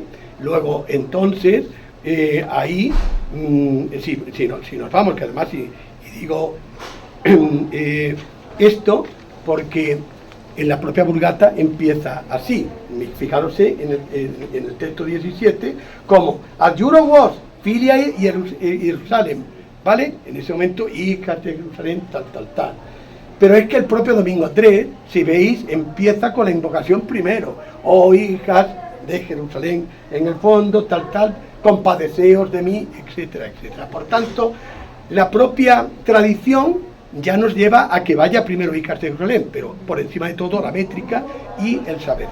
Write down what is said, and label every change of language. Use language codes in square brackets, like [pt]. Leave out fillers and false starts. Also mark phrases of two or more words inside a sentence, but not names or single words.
[es] Luego, entonces, ahí, si nos vamos, que además, y digo esto, porque en la propia Vulgata empieza así. Fijaros en el texto 17, como [la] adjuro vos, filiae Jerusalem, [es] ¿vale? En ese momento, hijas de Jerusalén, tal. Pero es que el propio Domingo Andrés, si veis, empieza con la invocación primero. Oh, hijas de Jerusalén, en el fondo, tal, compadeceos de mí, etcétera. Por tanto, la propia tradición ya nos lleva a que vaya primero hijas de Jerusalén, pero por encima de todo la métrica y el saber.